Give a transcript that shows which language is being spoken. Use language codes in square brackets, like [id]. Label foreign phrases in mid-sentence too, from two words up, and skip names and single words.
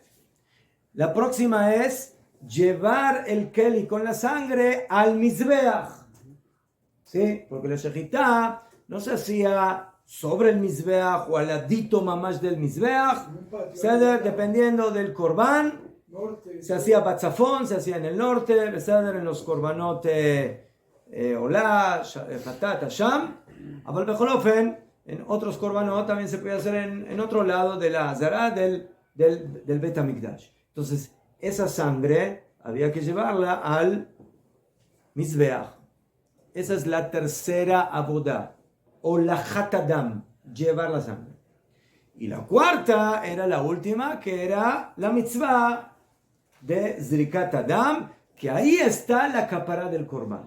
[es] La próxima es llevar el keli con la sangre al mizbeach. ¿Sí? Porque la shechita no se hacía sobre el mizbeach o al ladito mamash del mizbeach, dependiendo del corbán. Se hacía batzafón, se hacía en el norte, en los korbanot olá, hatat, asham, [he] אבל בכל אופן, [es] en otros korbanot también se puede hacer en otro lado de la azara del Bet HaMikdash. Entonces, esa sangre había que llevarla al mizbeach. Esa es la tercera abodá. [he] הולכת הדם, [es] llevar la sangre. Y la cuarta era la última, que era la mitzvah de [he] זריקת הדם, [es] que ahí está la capara del corbán.